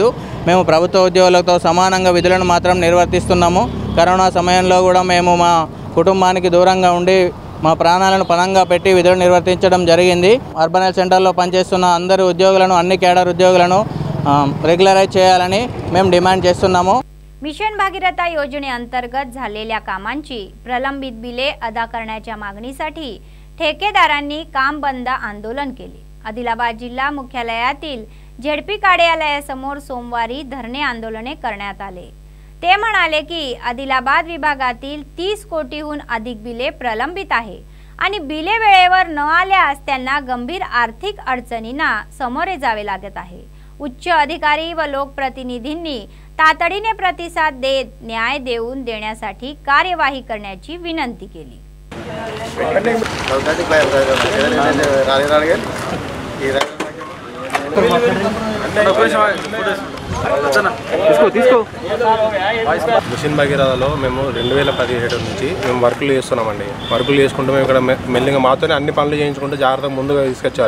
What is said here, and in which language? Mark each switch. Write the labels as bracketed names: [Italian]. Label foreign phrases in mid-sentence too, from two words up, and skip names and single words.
[Telugu] మేము ప్రభుత్వ ఉద్యోగులతో సమానంగా విధులను మాత్రం నిర్వర్తిస్తున్నాము. కరోనా సమయంలో కూడా మేము మా కుటుంబానికి దూరంగా ఉండి మా ప్రాణాలను పణంగా పెట్టి విధులు నిర్వర్తించడం జరిగింది. అర్బన్ హెల్త్ సెంటర్లో పనిచేస్తున్న అందరు ఉద్యోగులను, అన్ని కేడర్ ఉద్యోగులను రెగ్యులరైజ్ చేయాలని మేము డిమాండ్ చేస్తున్నాము. [Marathi] मिशन भागीरथा योजनेअंतर्गत झालेल्या कामांची प्रलंबित बिले अदा करण्याच्या मागणीसाठी ठेकेदारांनी काम बंद आंदोलन केले. आदिलाबाद जिल्हा मुख्यालयातील ZP कार्यालयासमोर सोमवारी धरणे आंदोलने करण्यात आले. ते म्हणाले की आदिलाबाद विभागातील 30 कोटीहून अधिक बिले प्रलंबित आहे आणि बिले वेळेवर न आल्यास त्यांना गंभीर आर्थिक अडचणींना सामोरे जावे लागत आहे. उच्च अधिकारी व लोकप्रतिनिधींनी तातडीने प्रतिसाद देत न्याय देऊन देण्यासाठी कार्यवाही करण्याची विनंती केली. [Telugu] మిషన్ భగీరథలో మేము 2017 నుంచి మేము వర్కులు చేస్తున్నామండి. వర్కులు చేసుకుంటూ మేము ఇక్కడ మెల్లిగా మాతోనే అన్ని పనులు చేయించుకుంటూ జాగ్రత్తగా ముందుగా తీసుకొచ్చారు.